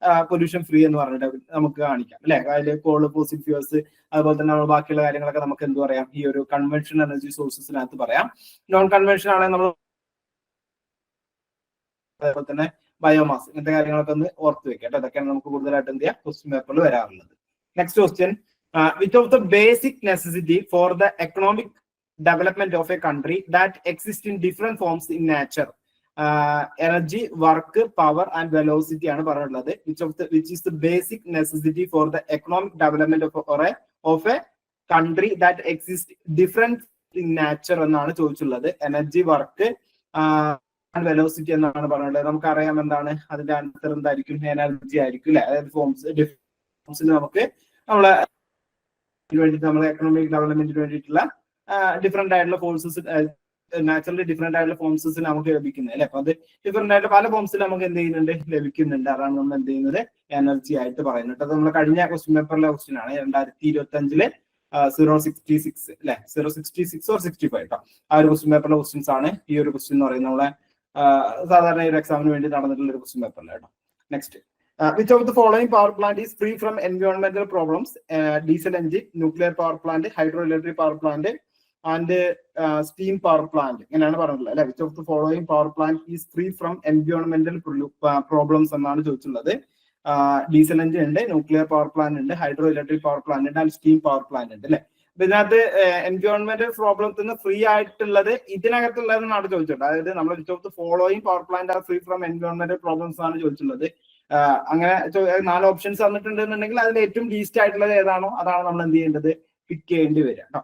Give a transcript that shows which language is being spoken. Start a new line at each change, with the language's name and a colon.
Malayalam: Pollution free എന്ന് പറഞ്ഞിട്ട് നമുക്ക് കാണിക്കാം അല്ലെ. അതിൽ കോൾ, ഫോസിൽ ഫ്യൂൽസ് അതുപോലെ തന്നെ നമ്മൾ ബാക്കിയുള്ള കാര്യങ്ങളൊക്കെ നമുക്ക് എന്ത് പറയാം, ഈ ഒരു കൺവെൻഷണൽ എനർജി സോഴ്സസിനകത്ത് പറയാം. നോൺ കൺവെൻഷൻ ആണെങ്കിൽ നമ്മൾ അതേപോലെ തന്നെ ബയോമാസ് ഇങ്ങനത്തെ കാര്യങ്ങളൊക്കെ ഒന്ന് ഓർത്ത് വെക്കാം കേട്ടോ. അതൊക്കെയാണ് നമുക്ക് കൂടുതലായിട്ട് എന്ത് ചെയ്യാം ക്വസ്റ്റ്യൻ പേപ്പറിൽ വരാറുള്ളത്.
English: Next question: which of the basic necessity for the economic development of a country that exists in different forms in nature? Energy, work, power and velocity
Malayalam: ആണ് പറഞ്ഞിട്ടുള്ളത്.
English: which is the basic necessity for the economic development of a country that exists different in nature
Malayalam: എന്നാണ് ചോദിച്ചിട്ടുള്ളത്. Energy, work and velocity എന്നാണ് പറഞ്ഞിട്ടുള്ളത്. നമുക്കറിയാം എന്താണ് അതിന്റെ answer എന്തായിരിക്കും, എനർജി ആയിരിക്കും അല്ലെ. അതായത് ഫോംസിൽ നമുക്ക് നമ്മളെ വേണ്ടിയിട്ട് നമ്മളെ എക്കണോമിക് ഡെവലപ്മെന്റിന് വേണ്ടിയിട്ടുള്ള ഡിഫറെന്റ് ആയിട്ടുള്ള ഫോഴ്സസ്, നാച്ചുറലി ഡിഫറെന്റ് ആയിട്ടുള്ള ഫോംസസ് നമുക്ക് ലഭിക്കുന്നത് അല്ലെ. അപ്പൊ അത് ഡിഫറെന്റ് ആയിട്ട് പല ഫോംസിൽ നമുക്ക് എന്ത് ചെയ്യുന്നുണ്ട്, ലഭിക്കുന്നുണ്ട്. അതാണ് നമ്മൾ എന്ത് ചെയ്യുന്നത്, എനർജി ആയിട്ട് പറയുന്നത്. അത് നമ്മൾ കഴിഞ്ഞ ക്വസ്റ്റ്യൻ പേപ്പറിലെ ക്വസ്റ്റ്യൻ ആണ്. 2025 066 അല്ലെ, 066 or 65 കേട്ടോ. ആ ഒരു ക്വസ്റ്റ്യൻ പേപ്പറിലെ ക്വസ്റ്റ്യൻസ് ആണ് ഈ ഒരു ക്വസ്റ്റ്യൻ എന്ന് പറയുന്നത്. നമ്മളെ സാധാരണ ഒരു എക്സാമിന് വേണ്ടി നടന്നിട്ടുള്ള ഒരു ക്വസ്റ്റ്യൻ പേപ്പറിൽ കേട്ടോ.
English: Next: which of the following power plant is free from environmental problems? Diesel engine, nuclear power plant, hydroelectric power plant and steam power plant.
Malayalam: ഇങ്ങനെയാണ് പറഞ്ഞിട്ടുള്ളത് അല്ലെ.
English: which of the following power plant is free from environmental problems
Malayalam: എന്നാണ് ചോദിച്ചിട്ടുള്ളത്. Diesel engine ഉണ്ട്, nuclear power plant ഉണ്ട്, hydro electric power plant ഉണ്ട് and steam power plant ഉണ്ട് അല്ലെ. അപ്പൊ ഇതിനകത്ത് എൻവയോൺമെന്റൽ പ്രോബ്ലത്തിന് ഫ്രീ ആയിട്ടുള്ളത് ഇതിനകത്തുള്ളതെന്നാണ് ചോദിച്ചിട്ടുള്ളത്. അതായത് നമ്മൾ
English: which of the following power plant are free from എൻവയോൺമെന്റൽ problems
Malayalam: ആണ് ചോദിച്ചിട്ടുള്ളത്. അങ്ങനെ 4 ഓപ്ഷൻസ് തന്നിട്ടുണ്ടെന്നുണ്ടെങ്കിൽ അതിൽ ഏറ്റവും ലീസ്റ്റ് ആയിട്ടുള്ളത് ഏതാണോ അതാണ് നമ്മൾ എന്ത് ചെയ്യേണ്ടത്, പിക്ക് ചെയ്യേണ്ടി വരിക കേട്ടോ.